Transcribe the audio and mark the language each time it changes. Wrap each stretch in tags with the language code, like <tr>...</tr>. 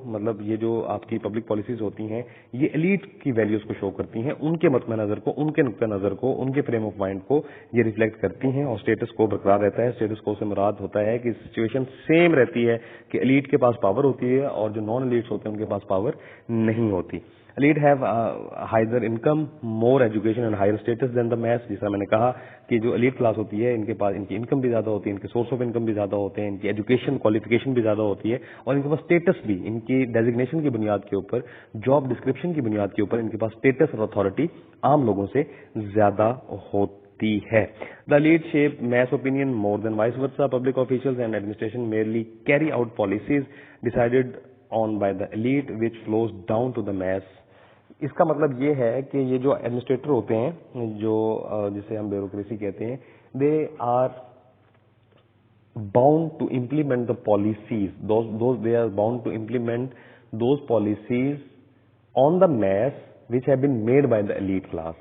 <hi>मतलब ये जो आपकी पब्लिक पॉलिसीज होती हैं ये एलीट की वैल्यूज को शो करती हैं, उनके मतम नजर को, उनके नुक्ता नजर को, उनके फ्रेम ऑफ माइंड को ये रिफ्लेक्ट करती हैं, और स्टेटस को बरकरार रहता है। स्टेटस को से मुराद होता है कि सिचुएशन सेम रहती है कि एलीट के पास पावर होती है और जो नॉन एलीट्स होते हैं उनके पास पावर नहीं होती।</hi> <en>Elite have higher income, more education and higher status than the mass।</en> <hi>जैसा मैंने कहा कि जो एलीट क्लास होती है इनके पास इनकी इनकम भी ज्यादा होती है, इनके सोर्स ऑफ इनकम भी ज्यादा होते हैं, इनकी एजुकेशन क्वालिफिकेशन भी ज्यादा होती है, और इनके पास स्टेटस भी, इनकी डेजिग्नेशन की बुनियाद के ऊपर, जॉब डिस्क्रिप्शन की बुनियाद के ऊपर इनके पास स्टेटस और अथॉरिटी आम लोगों से ज्यादा होती है।</hi> <en>The elite shape mass opinion more than vice versa। Public officials and administration merely carry out policies decided on by the elite which flows down to the mass।</en> <hi>इसका मतलब ये है कि ये जो एडमिनिस्ट्रेटर होते हैं, जो जिसे हम ब्यूरोक्रेसी कहते हैं,</hi> <en>They are bound to implement the policies, they are bound to implement those policies on the mass which have been made by the elite class.</en>